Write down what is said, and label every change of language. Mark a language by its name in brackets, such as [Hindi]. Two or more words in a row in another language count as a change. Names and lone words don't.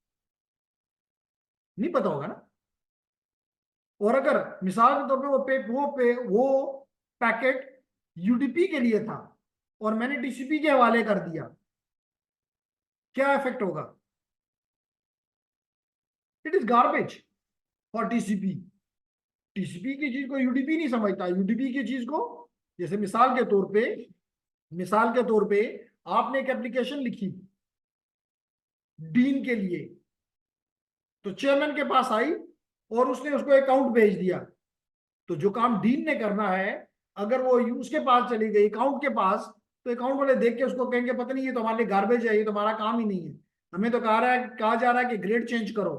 [Hindi] नहीं पता होगा ना। और अगर मिसाल के तौर पे वो पैकेट यूडीपी के लिए था और मैंने टीसीपी के हवाले कर दिया, क्या इफेक्ट होगा? [English] it is garbage for TCP. [Hindi] टीसीपी की चीज को यूडीपी नहीं समझता, यूडीपी की चीज को, जैसे मिसाल के तौर पे आपने एक एप्लीकेशन लिखी डीन के लिए, तो चेयरमैन के पास आई और उसने उसको अकाउंट भेज दिया। तो जो काम डीन ने करना है, अगर वो उसके पास चली गई अकाउंट के पास, तो अकाउंट वाले देख के उसको कहेंगे पता नहीं ये तो हमारे लिए गार्बेज है, ये तो हमारा काम ही नहीं है, हमें तो कहा जा रहा है कि ग्रेड चेंज करो।